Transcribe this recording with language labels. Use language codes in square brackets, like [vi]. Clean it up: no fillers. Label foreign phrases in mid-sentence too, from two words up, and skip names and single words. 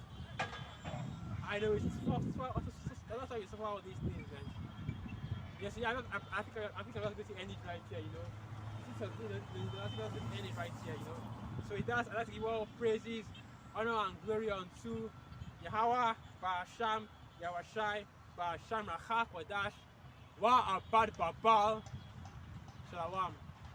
[en] I know that's why you suffer all these things, man. Yes, yeah, I think I'm just going to end it right here, I think I'm going to end it right here, So it does, I'd like to give all praises, honor and glory unto Yahweh, Ba'asham, Yahushai, Ba'asham, Rachak, Wadash, Wa apart papa. Shalom.